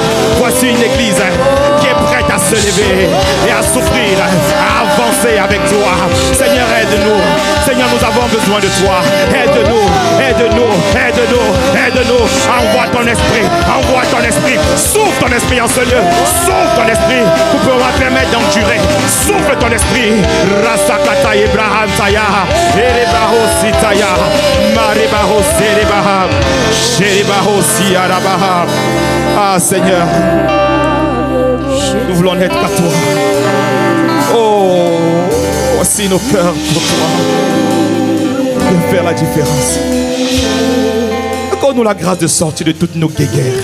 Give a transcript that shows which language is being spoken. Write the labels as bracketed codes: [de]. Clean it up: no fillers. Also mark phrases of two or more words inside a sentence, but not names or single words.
[fr] Voici une église qui est prête à se lever et à souffrir, à avancer avec toi. Seigneur, aide-nous. Seigneur, nous avons besoin de toi. Aide-nous, aide-nous, aide-nous, aide-nous. Envoie ton esprit. Souffle ton esprit en ce lieu. Souffle ton esprit pour pouvoir permettre d'endurer. Souffle ton esprit. Rasakata Ibrahim Taya. Erebaho Sitaya. Marebaho Serebaha. Sherebaho Siarabaha. Ah Seigneur, nous voulons n'être qu'à toi. Oh, voici nos cœurs pour toi. De faire la différence. Accorde-nous la grâce de sortir de toutes nos guéguerres.